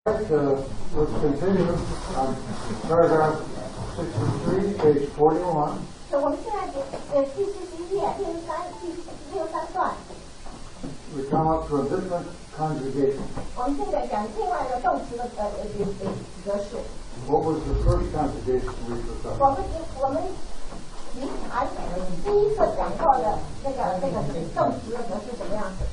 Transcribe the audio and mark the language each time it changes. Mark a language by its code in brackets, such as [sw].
[en] Let's continue on paragraph 63, page 41. [zh] 我们现在第41页第63段。 [en] We come up to a different conjugation. [zh] 我们现在讲另外一个动词的格式。 [en] What was the first conjugation we looked up? [zh] 我们第一次讲过的那个动词的格式什么样子